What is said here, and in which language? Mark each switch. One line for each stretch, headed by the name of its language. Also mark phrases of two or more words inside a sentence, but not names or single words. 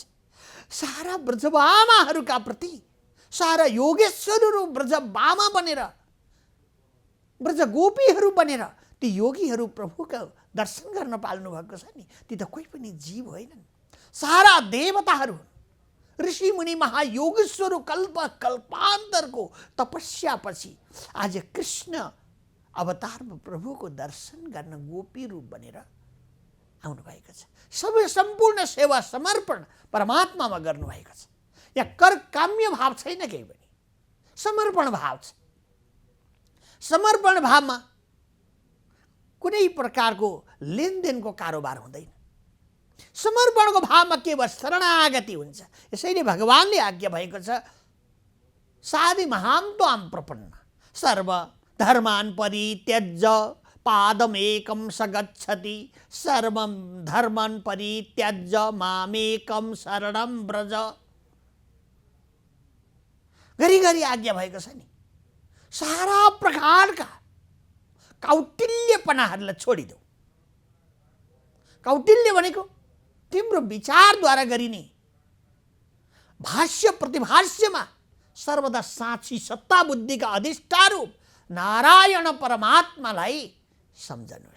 Nepali: सारा ब्रजबामाहरूका प्रति सारा योगेश्वरहरू ब्रजबामा बनेर, ब्रज गोपीहरू बनेर ती योगीहरू प्रभुका दर्शन गर्न पाल्नु भएको छ नि, ती त कोही पनि जीव होइनन्। सारा देवताहरू, ऋषि मुनि महायोगेश्वरहरू कल्प कल्पान्तरको तपस्यापछि आज कृष्ण अवतारमा प्रभुको दर्शन गर्न गोपी रूप बनेर आउनुभएको छ। सबै सम्पूर्ण सेवा समर्पण परमात्मामा गर्नुभएको छ। यहाँ कर काम्य भाव छैन, केही पनि समर्पण भाव छ। समर्पण भावमा कुनै प्रकारको लेनदेनको कारोबार हुँदैन। समर्पणको भावमा केवल शरणागति हुन्छ। यसैले भगवानले आज्ञा भएको छ,
Sanskrit: साधि महान्त्वाम प्रपन्न सर्व धर्मान परित्यज्य पादमेकं स गच्छति सर्वं धर्मं परित्यज्य मामेकं शरणं व्रज।
Nepali: घरिघरि आज्ञा भएको छ नि। सारा प्रकारका कौटिल्यपनाहरूलाई छोडिदेऊ। कौटिल्य भनेको तिम्रो विचारद्वारा गरिने भाष्य प्रतिभाष्यमा सर्वदा साँची सत्ता बुद्धिका अधिष्ठारूप नारायण परमात्मालाई सम्झनुहोस्।